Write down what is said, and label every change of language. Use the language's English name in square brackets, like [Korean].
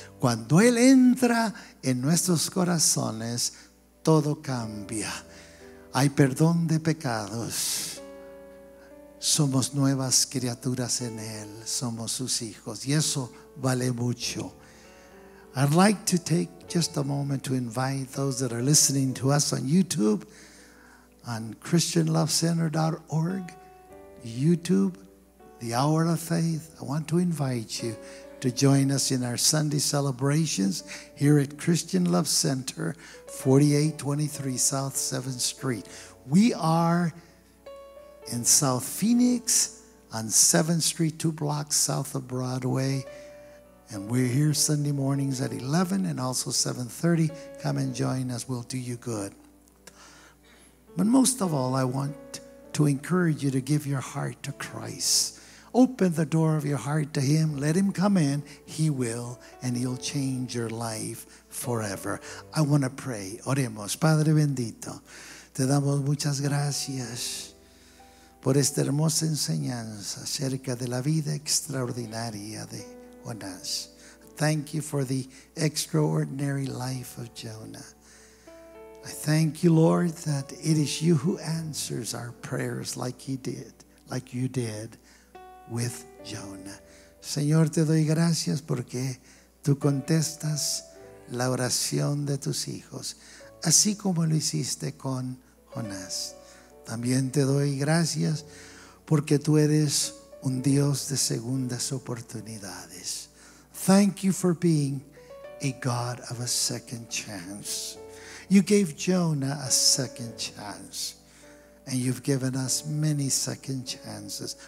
[Spanish] Cuando Él entra en nuestros corazones, todo cambia. Hay perdón de pecados, somos nuevas criaturas en Él, somos sus hijos, y eso vale mucho. [English] I'd like to take just a moment to invite those that are listening to us on YouTube, on ChristianLoveCenter.org, YouTube, The Hour of Faith. I want to invite you to join us in our Sunday celebrations here at Christian Love Center, 4823 South 7th Street. We are in South Phoenix on 7th Street, 2 blocks south of Broadway. And we're here Sunday mornings at 11 and also 7:30. Come and join us. We'll do you good. But most of all, I want to encourage you to give your heart to Christ. Open the door of your heart to Him. Let Him come in. He will, and He'll change your life forever. I want to pray. [Spanish] Oremos. Padre bendito, te damos muchas gracias por esta hermosa enseñanza acerca de la vida extraordinaria de Jonás. [English] Thank you for the extraordinary life of Jonah. I thank you, Lord, that it is you who answers our prayers like you did with Jonah. [Spanish] Señor, te doy gracias porque tú contestas la oración de tus hijos, así como lo hiciste con Jonás. También te doy gracias porque tú eres un Dios de segundas oportunidades. [English] Thank you for being a God of a second chance. You gave Jonah a second chance, and you've given us many second chances.